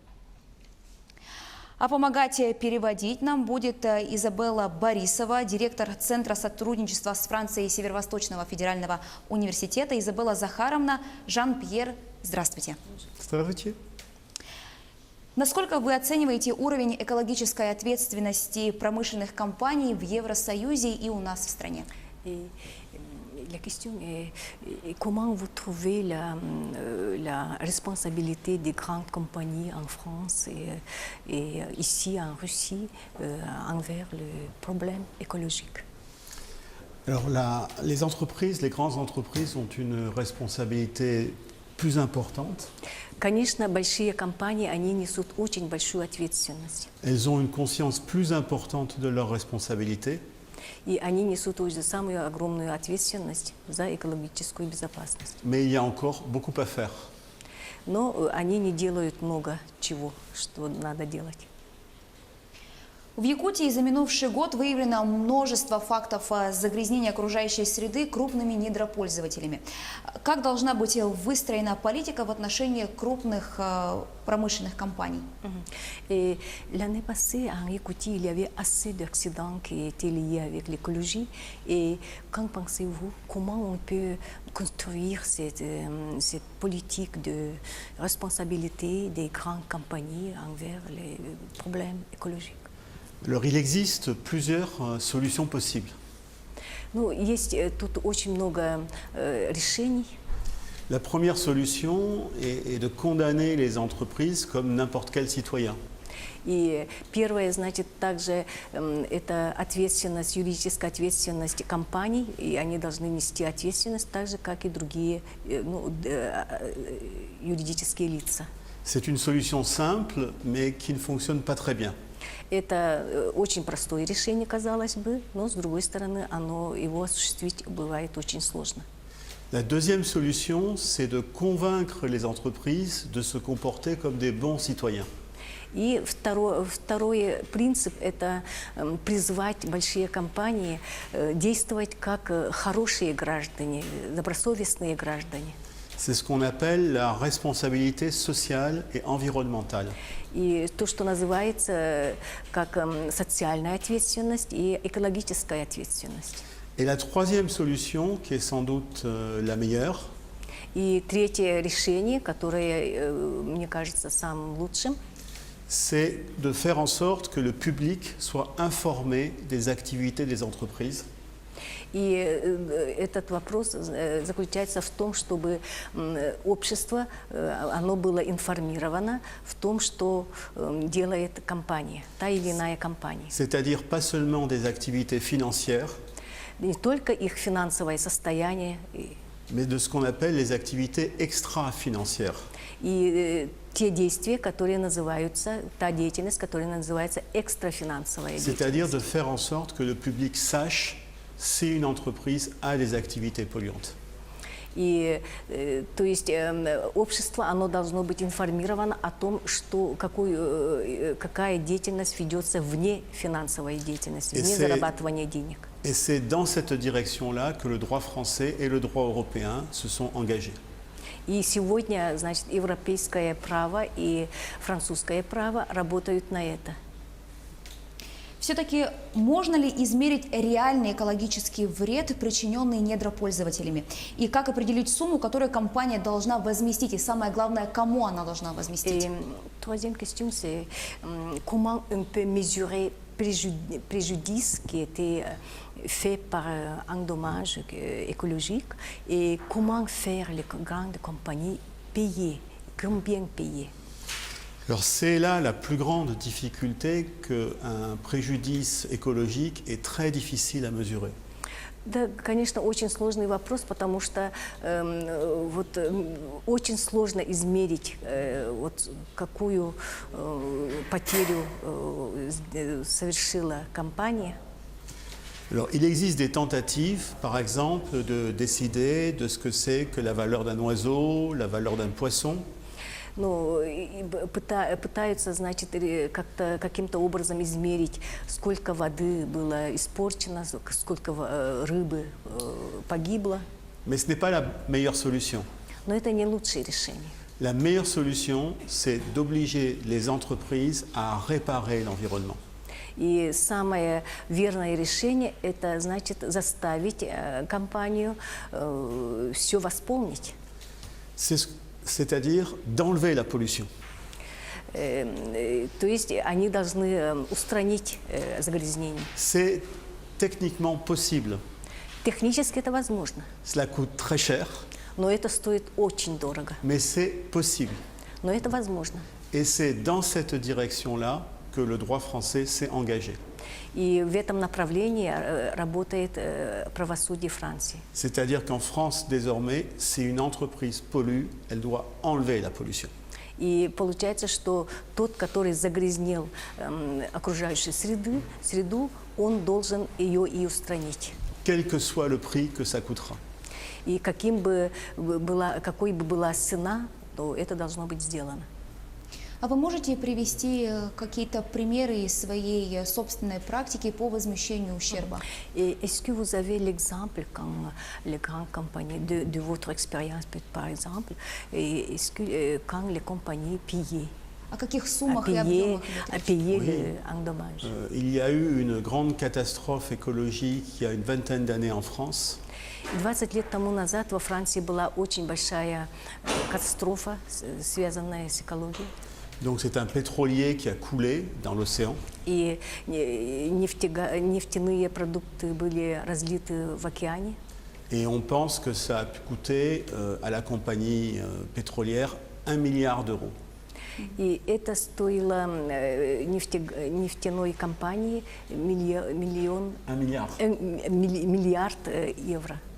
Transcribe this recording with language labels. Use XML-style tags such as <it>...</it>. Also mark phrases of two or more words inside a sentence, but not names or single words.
<ru>А помогать переводить нам будет Изабелла Борисова, директор Центра сотрудничества с Францией Северо-Восточного федерального университета. Изабелла Захаровна, Жан-Пьер, здравствуйте. Здравствуйте. Насколько вы оцениваете уровень экологической ответственности промышленных компаний в Евросоюзе и у нас в стране?</ru> <fr>La question est comment vous trouvez la responsabilité des grandes compagnies en France et ici en Russie envers le problème écologique? Alors les entreprises, les grandes entreprises ont une responsabilité plus importante.</fr> <ru>Конечно, большие компании, они несут очень большую ответственность.</ru> <fr>Elles ont une conscience plus importante de leurs responsabilités.</fr> <ru>И они несут уже самую огромную ответственность за экологическую безопасность.</ru> <fr>Mais il y a encore beaucoup à faire.</fr> <ru>Но они не делают много чего, что надо делать. В Якутии за минувший год выявлено множество фактов загрязнения окружающей среды крупными недропользователями. Как должна быть выстроена политика в отношении крупных промышленных компаний?</ru> <fr>L'année passée, en Yakoutie, il y avait assez d'accidents qui étaient liés avec l'écologie. Et qu'en pensez-vous? Comment on peut construire cette politique de responsabilité des grandes compagnies envers les problèmes écologiques? Alors il existe plusieurs solutions possibles.</fr> <ru>Ну, есть тут очень много решений.</ru> <fr>La première solution est de condamner les entreprises comme n'importe quel citoyen.</fr> <ru>И первое, значит, также это ответственность, юридическая ответственность компаний, и они должны нести ответственность так же, как и другие юридические лица.</ru> <fr>C'est une solution simple, mais qui ne fonctionne pas très bien.</fr> <ru>Это очень простое решение, казалось бы, но с другой стороны, его осуществить бывает очень сложно.</ru> <fr>La deuxième solution, c'est de convaincre les entreprises de se comporter comme des bons citoyens.</fr> <ru>И второй принцип – это призвать большие компании действовать как хорошие граждане, добросовестные граждане.</ru> <fr>C'est ce qu'on appelle la responsabilité sociale et environnementale.</fr> <ru>И то, что называется как социальная ответственность и экологическая ответственность.</ru> <fr>Et la troisième solution, qui est sans doute la meilleure,</fr> <ru>и третье решение, которое, мне кажется, самым лучшим,</ru> <fr>c'est de faire en sorte que le public soit informé des activités des entreprises.</fr> <ru>И этот вопрос заключается в том, чтобы общество, оно было информировано в том, что делает компания, та или иная компания.</ru> <fr>C'est-à-dire pas seulement des activités financières,</fr> <ru>Не только их финансовое состояние,</ru> <fr>mais de ce qu'on appelle les activités extra-financières.</fr> <ru>и те действия, которые называются, та деятельность, которая называется экстрафинансовая деятельность.</ru> <fr>C'est-à-dire de faire en sorte que le public sache si une entreprise a des activités polluantes.</fr> <ru>И, то есть, общество, оно должно быть информировано о том, что, какая деятельность ведется вне финансовой деятельности, вне зарабатывания денег.</ru> <fr>Et c'est dans cette direction-là que le droit français et le droit européen se sont engagés.</fr> <ru>И сегодня, значит, европейское право и французское право работают на это. Все-таки можно ли измерить реальный экологический вред, причиненный недропользователями? И как определить сумму, которую компания должна возместить? И самое главное, кому она должна возместить?</ru> <fr>Troisième question, c'est comment on peut mesurer préjudice qui était fait par un dommage écologique et comment faire les grandes compagnies payer, combien payer? Alors c'est là la plus grande difficulté qu'un préjudice écologique est très difficile à mesurer.</fr> <ru>Да, конечно, очень сложный вопрос, потому что очень сложно измерить, вот какую потерю совершила компания.</ru> <fr>Alors, il existe des tentatives, par exemple, de décider de ce que c'est que la valeur d'un oiseau, la valeur d'un poisson.</fr> <ru>Ну, пытаются, значит, как-то каким-то образом измерить, сколько воды было испорчено, сколько рыбы погибло.</ru> <fr>Mais ce n'est pas la meilleure solution.</fr> <ru>Но это не лучшее решение.</ru> <fr>La meilleure solution, c'est d'obliger les entreprises à réparer l'environnement.</fr> <ru>И самое верное решение – это, значит, заставить компанию все восполнить.</ru> <fr>C'est-à-dire d'enlever la pollution.</fr> <ru>То есть они должны устранить загрязнение.</ru> <fr>C'est techniquement possible.</fr> <ru>Технически это возможно,</ru> <fr>Cela coûte très cher,</fr> <ru>но это стоит очень дорого.</ru> <fr>mais c'est possible.</fr> <ru>Но это возможно.</ru> <fr>Et c'est dans cette direction-là que le droit français s'est engagé.</fr> <ru>И в этом направлении работает правосудие Франции.</ru> <fr>C'est-à-dire qu'en France, désormais, si une entreprise pollue, elle doit enlever la pollution.</fr> <ru>И получается, что тот, который загрязнил окружающую среду, он должен ее и устранить.</ru> <fr>Quel que soit le prix que ça coûtera.</fr> <ru>И какой бы была цена, то это должно быть сделано. А вы можете привести какие-то примеры из своей собственной практики по возмещению ущерба?</ru> <fr>Est-ce que vous avez l'exemple quand les grandes compagnies, de votre expérience par exemple, est-ce que quand les compagnies payaient,</fr> <ru>О каких суммах и объемах идет речь?</ru> <fr>payaient en dommage? Il y a eu une grande catastrophe écologique il y a une vingtaine d'années en France.</fr> <ru>20 лет тому назад во Франции была очень большая катастрофа, связанная с экологией.</ru> <fr>Donc c'est un pétrolier qui a coulé dans l'océan.</fr> <ru>И нефтяные продукты были разлиты в океане.</ru> <fr>Et on pense que ça a pu coûter à la compagnie pétrolière 1 milliard d'euros.</fr> <ru>И это стоило нефтяной компании миллиард евро.</ru>